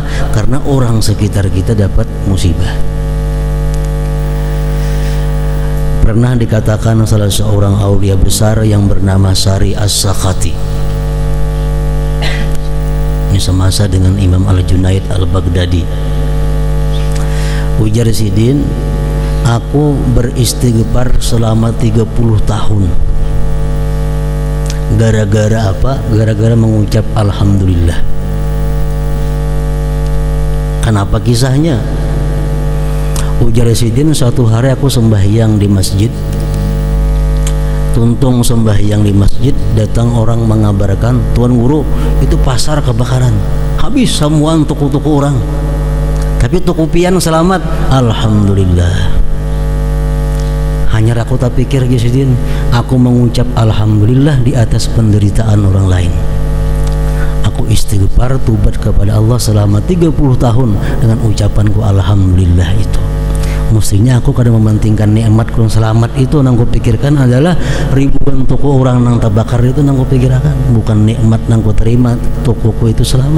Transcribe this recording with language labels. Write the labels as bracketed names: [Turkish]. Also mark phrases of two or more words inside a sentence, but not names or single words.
[Indonesian] Karena orang sekitar kita dapat musibah. Pernah dikatakan salah seorang aulia besar yang bernama Sari As-Sakhati, ini semasa dengan Imam Al-Junaid Al-Baghdadi, ujar Sidin, aku beristighfar selama 30 tahun. Gara-gara apa? Gara-gara mengucap alhamdulillah. Kenapa kisahnya? Ujar Sidin, suatu hari aku sembahyang di masjid. Tuntung sembahyang di masjid, datang orang mengabarkan, Tuan Guru, itu pasar kebakaran, habis semua toko-toko orang, tapi toko pian selamat. Alhamdulillah. Hanya aku tak pikir Sidin, aku mengucap alhamdulillah di atas penderitaan orang lain. Aku istighfar, tubat kepada Allah selama 30 tahun dengan ucapanku alhamdulillah itu. Mestinya aku kadang mementingkan nikmatku yang selamat itu, nang pikirkan adalah ribuan toko orang nang terbakar itu, nang pikirkan bukan nikmat nang terima tokoku itu selamat.